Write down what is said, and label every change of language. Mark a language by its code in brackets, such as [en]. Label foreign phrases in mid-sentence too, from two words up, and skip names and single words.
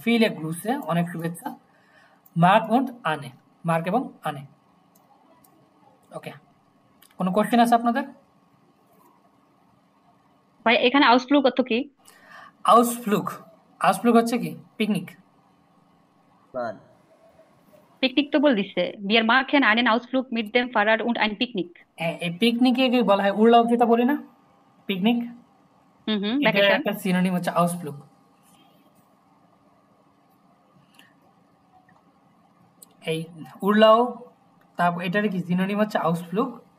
[de] Viele Grüße, [bn] অনেক শুভেচ্ছা। [de] Mark und Anne, [bn] মার্ক এবং আনে। ওকে, কোনো কোশ্চেন আছে আপনাদের? ভাই এখানে আউসফ্লুগ অর্থ কি? আউসফ্লুগ, আউসফ্লুগ হচ্ছে কি পিকনিক। পিকনিক তো বল দিছে। [de] Wir machen einen Ausflug mit dem Fahrrad und ein Picknick. [bn] এই পিকনিকে কি বলা হয়, উড়লাও যেটা বলি না পিকনিক, এটার ভ্যাকেশন। একটা সিনোনিম হচ্ছে আউসফ্লুগ। এই উড়লাও, তারপর এটার কি সিনোনিম হচ্ছে আউসফ্লুগ।